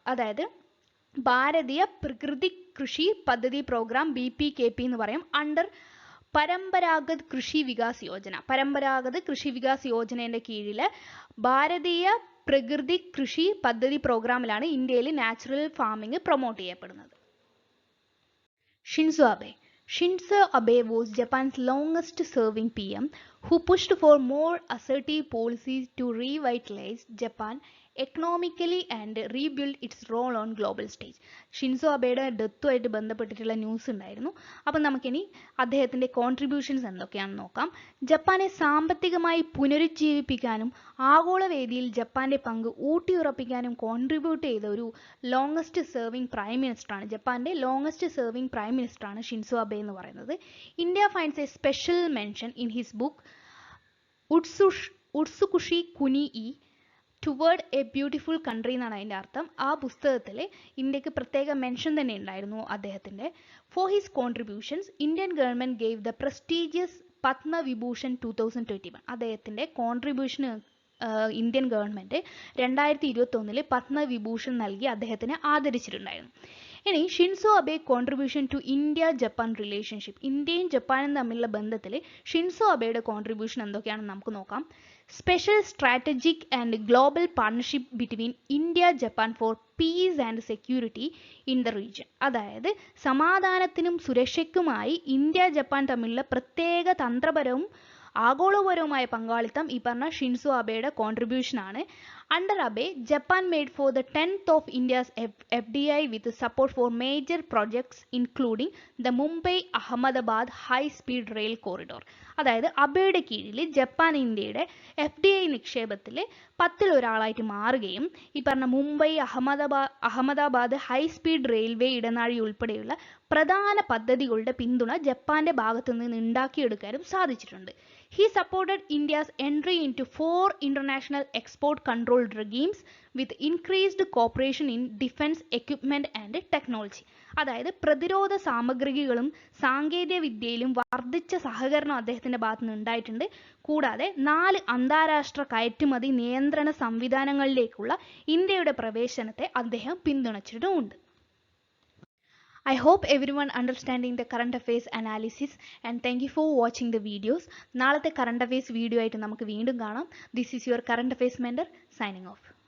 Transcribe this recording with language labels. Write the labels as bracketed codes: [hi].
[ml] അതായത് ഭാരതീയ പ്രകൃതി കൃഷി പദ്ധതി പ്രോഗ്രാം BPKP എന്ന് പറയും. അണ്ടർ പരമ്പരാഗത് കൃഷി വികാസ് യോജന. പരമ്പരാഗത് കൃഷി വികാസ് യോജനയുടെ കീഴിൽ ഭാരതീയ പ്രകൃതി കൃഷി പദ്ധതി പ്രോഗ്രാമിലാണ് ഇന്ത്യയിൽ നാച്ചുറൽ ഫാമിംഗ് പ്രൊമോട്ട് ചെയ്യപ്പെടുന്നത്. Shinzo അബെ. [en] Shinzo Abe was Japan's longest-serving PM, who pushed for more assertive policies to revitalize Japan economically and rebuild its role on global stage. [ml] Shinzo അബെയുടെ ഡെത്തുമായിട്ട് ബന്ധപ്പെട്ടിട്ടുള്ള ന്യൂസ് ഉണ്ടായിരുന്നു. അപ്പം നമുക്കിനി അദ്ദേഹത്തിൻ്റെ കോൺട്രിബ്യൂഷൻസ് എന്തൊക്കെയാണെന്ന് നോക്കാം. ജപ്പാനെ സാമ്പത്തികമായി പുനരുജ്ജീവിപ്പിക്കാനും ആഗോളവേദിയിൽ ജപ്പാന്റെ പങ്ക് ഊട്ടിയുറപ്പിക്കാനും കോൺട്രിബ്യൂട്ട് ചെയ്ത ഒരു ലോങ്ങസ്റ്റ് സെർവിംഗ് പ്രൈം മിനിസ്റ്ററാണ്, ജപ്പാന്റെ ലോങ്ങസ്റ്റ് സെർവിംഗ് പ്രൈം മിനിസ്റ്ററാണ് ഷിൻസോ അബെ എന്ന് പറയുന്നത്. [en] India finds a special mention in his book Utsukushii Kuni toward a beautiful country [ml] എന്നാണ് അതിൻ്റെ അർത്ഥം. ആ പുസ്തകത്തിൽ ഇന്ത്യക്ക് പ്രത്യേക മെൻഷൻ തന്നെ ഉണ്ടായിരുന്നു അദ്ദേഹത്തിൻ്റെ. [en] For his contributions Indian government gave the prestigious Padma Vibhushan 2021. [ml] അദ്ദേഹത്തിൻ്റെ കോൺട്രിബ്യൂഷന് ഇന്ത്യൻ ഗവൺമെൻറ് 2021 പത്മവിഭൂഷൺ നൽകി അദ്ദേഹത്തിനെ ആദരിച്ചിട്ടുണ്ടായിരുന്നു. ഇനി Shinzo അബെ [en] Contribution to India Japan relationship. [ml] ഇന്ത്യയും ജപ്പാനും തമ്മിലുള്ള ബന്ധത്തിൽ ഷിൻസോ അബെയുടെ കോൺട്രിബ്യൂഷൻ എന്തൊക്കെയാണെന്ന് നമുക്ക് നോക്കാം. [en] special strategic and global partnership between India Japan for peace and security in the region. [ml] അതായത് സമാധാനത്തിനും സുരക്ഷയ്ക്കുമായി ഇന്ത്യ ജപ്പാൻ തമ്മിലുള്ള പ്രത്യേക തന്ത്രപരവും ആഗോളപരവുമായ പങ്കാളിത്തം ഈ പറഞ്ഞ ഷിൻസോ അബെയുടെ കോൺട്രിബ്യൂഷൻ ആണ്. [en] Under Abe, Japan made for the 10th of India's FDI with support for major projects including the Mumbai-Ahmedabad high-speed rail corridor. [ml] അതായത് അബെയുടെ കീഴിൽ ജപ്പാൻ ഇന്ത്യയുടെ FDI നിക്ഷേപത്തിൽ 10ൽ ഒരാളായിട്ട് മാറുകയും ഈ പറഞ്ഞ Mumbai Ahmedabad high speed railway ഇടനാഴി ഉൾപ്പെടെയുള്ള പ്രധാന പദ്ധതികളുടെ പിന്തുണ ജപ്പാന്റെ ഭാഗത്തു നിന്ന് ഉണ്ടാക്കിയെടുക്കാനും സാധിച്ചിട്ടുണ്ട്. [en] He supported India's entry into 4 international export control regimes with increased cooperation in defense equipment and technology. [ml] അതായത് പ്രതിരോധ സാമഗ്രികളും സാങ്കേതിക വിദ്യയിലും വർദ്ധിച്ച സഹകരണം അദ്ദേഹത്തിന്റെ ഭാഗത്തു നിന്ന് ഉണ്ടായിട്ടുണ്ട്. കൂടാതെ 4 അന്താരാഷ്ട്ര കയറ്റുമതി നിയന്ത്രണ സംവിധാനങ്ങളിലേക്കുള്ള ഇന്ത്യയുടെ പ്രവേശനത്തെ അദ്ദേഹം പിന്തുണച്ചിട്ടുമുണ്ട്. [en] I hope everyone understanding the current affairs analysis and thank you for watching the videos. [ml] നാളത്തെ [en] current affairs video [ml] ആയിട്ട് നമുക്ക് വീണ്ടും കാണാം. [en] This is your current affairs mentor signing off.